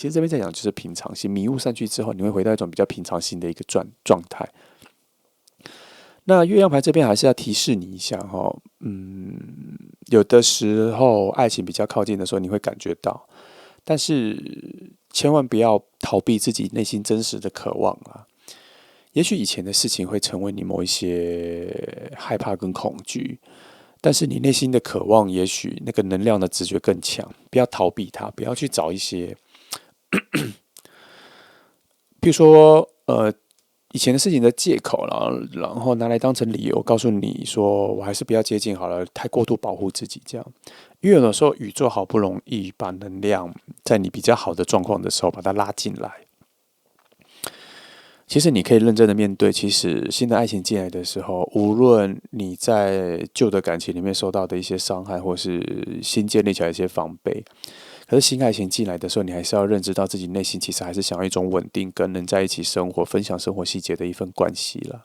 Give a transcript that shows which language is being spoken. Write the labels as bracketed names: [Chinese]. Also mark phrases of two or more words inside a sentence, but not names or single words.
[Chinese] 其實這邊在講就是平常心，迷霧散去之後，你會回到一種比較平常心的一個狀態。那月亮牌這邊還是要提示你一下哈，有的時候愛情比較靠近的時候，你會感覺到，但是千萬不要逃避自己內心真實的渴望啊。也許以前的事情會成為你某一些害怕跟恐懼，但是你內心的渴望，也許那個能量的直覺更強。不要逃避它，不要去找一些，譬如說以前的事情的借口，然後拿來當成理由，告訴你說我還是不要接近好了，太過度保護自己這樣。因為有的時候宇宙好不容易把能量在你比較好的狀況的時候把它拉進來。其實你可以認真的面對，其實新的愛情進來的時候，無論你在舊的感情裡面受到的一些傷害，或是新建立起來一些防備，可是新愛情進來的時候，你還是要認知到自己內心其實還是想要一種穩定，跟人在一起生活、分享生活細節的一份關係了。